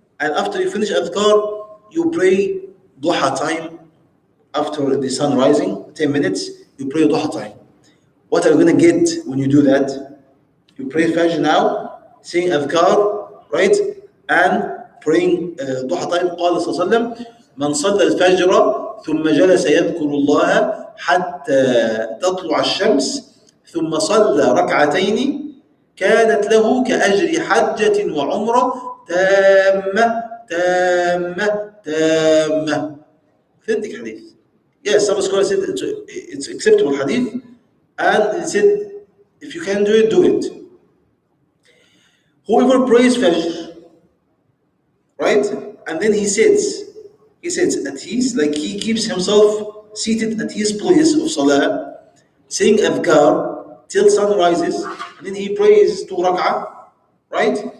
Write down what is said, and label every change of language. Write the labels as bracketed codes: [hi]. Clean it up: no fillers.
[en] And after you finish adhkar, you pray duha time after the sun rising, 10 minutes, you pray duha time. What are you going to get when you do that? You pray Fajr now, saying adhkar, right? And praying duha time. [ar] قال صلى الله عليه وسلم من صلى الفجر ثم جلس يذكر الله حتى تطلع الشمس ثم صلى ركعتين كانت له كأجر حجة وعمرة تامة تامة تامة. [en] Authentic hadith. Yes, some scholars said it's acceptable hadith, and they said if you can do it, do it. Whoever prays Fajr, right, and then he sits at his, like he keeps himself seated at his place of Salah, saying adhkar till sun rises, and then he prays 2 rak'ah, right?